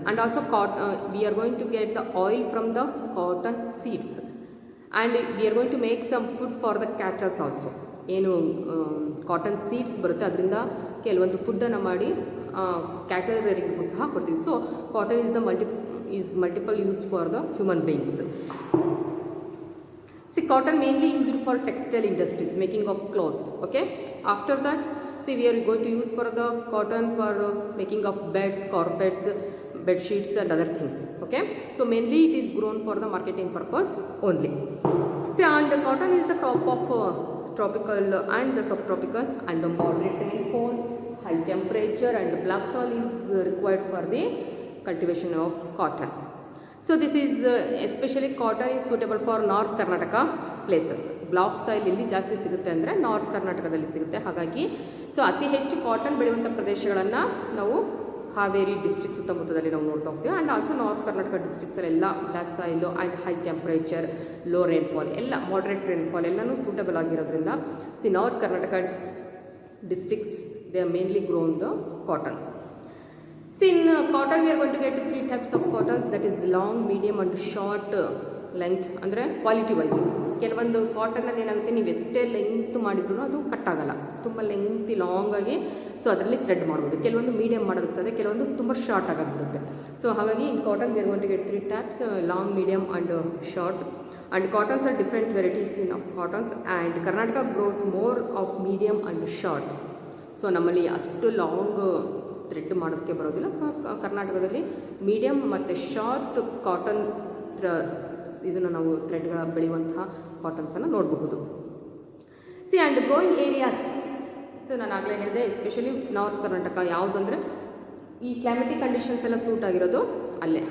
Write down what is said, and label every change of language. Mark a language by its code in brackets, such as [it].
[en] And also, we are going to get the oil from the cotton seeds, and we are going to make some food for the cattle also. [kn] ಏನು cotton seeds ಬರುತ್ತೆ ಅದರಿಂದ ಕೆಲವೊಂದು ಫುಡ್ಡನ್ನು ಮಾಡಿ cattle ರೇರಿಂಗ್ಗೂ ಸಹ ಕೊಡ್ತೀವಿ. [en] So cotton is multiple used for the human beings. See, cotton mainly used for textile industries, making of clothes. Okay. After that, see, we are going to use for the cotton for making of beds, carpets, bed sheets, and other things. Okay. So mainly it is grown for the marketing purpose only. See, and the cotton is the crop of tropical and the subtropical, and the moderate rainfall, high temperature, and black soil is required for the cultivation of cotton. So this is especially cotton is suitable for North Karnataka places. [kn] Block soil ಇಲ್ಲಿ ಜಾಸ್ತಿ ಸಿಗುತ್ತೆ ಅಂದರೆ north ಕರ್ನಾಟಕದಲ್ಲಿ ಸಿಗುತ್ತೆ. ಹಾಗಾಗಿ so ಅತಿ ಹೆಚ್ಚು cotton ಬೆಳೆಯುವಂಥ ಪ್ರದೇಶಗಳನ್ನು ನಾವು ಹಾವೇರಿ ಡಿಸ್ಟ್ರಿಕ್ಟ್ ಸುತ್ತಮುತ್ತದಲ್ಲಿ ನಾವು ನೋಡ್ತಾ ಹೋಗ್ತೀವಿ. [en] and also north Karnataka ಡಿಸ್ಟ್ರಿಕ್ಸಲ್ಲೆಲ್ಲ black soil and high temperature, low rainfall, ಎಲ್ಲ moderate rainfall [kn] ಎಲ್ಲನೂ ಸೂಟಬಲ್ ಆಗಿರೋದ್ರಿಂದ [en] North Karnataka districts they are mainly grown the cotton. In cotton we are going to get 3 types of cottons, that is long, medium and short length. [kn] ಅಂದರೆ quality wise ಕೆಲವೊಂದು ಕಾಟನಲ್ಲಿ ಏನಾಗುತ್ತೆ, ನೀವು ಎಷ್ಟೇ length ಮಾಡಿದ್ರು ಅದು cut ಆಗಲ್ಲ, ತುಂಬ ಲೆಂತಿ ಲಾಂಗ್ ಆಗಿ ಸೊ ಅದರಲ್ಲಿ ಥ್ರೆಡ್ ಮಾಡ್ಬೋದು. ಕೆಲವೊಂದು ಮೀಡಿಯಮ್ ಮಾಡೋದಕ್ಕೆ ಸಾಧ್ಯ, ಕೆಲವೊಂದು ತುಂಬ ಶಾರ್ಟ್ ಆಗಿಬಿಡುತ್ತೆ. [en] So ಹಾಗಾಗಿ in cotton we are going to get 3 types, long, medium and short. And cottons are different varieties in cottons, and Karnataka grows more of medium and short. [kn] So ನಮ್ಮಲ್ಲಿ ಅಷ್ಟು ಲಾಂಗ್ ಥ್ರೆಡ್ ಮಾಡೋದಕ್ಕೆ ಬರೋದಿಲ್ಲ. So ಕರ್ನಾಟಕದಲ್ಲಿ medium ಮತ್ತು short cotton ಇದನ್ನು ನಾವು ಥ್ರೆಡ್ಗಳ ಬೆಳೆಯುವಂತಹ ಕಾಟನ್ಸನ್ನು ನೋಡಬಹುದು. [en] see and growing areas, [kn] so ನಾನು ಆಗಲೇ ಹೇಳಿದೆ ಎಸ್ಪೆಷಲಿ ನಾರ್ತ್ ಕರ್ನಾಟಕ ಯಾವುದಂದರೆ ಈ ಕ್ಲೈಮೆಟಿಕ್ ಕಂಡೀಷನ್ಸ್ ಎಲ್ಲ ಸೂಟ್ ಆಗಿರೋದು ಅಲ್ಲೇ.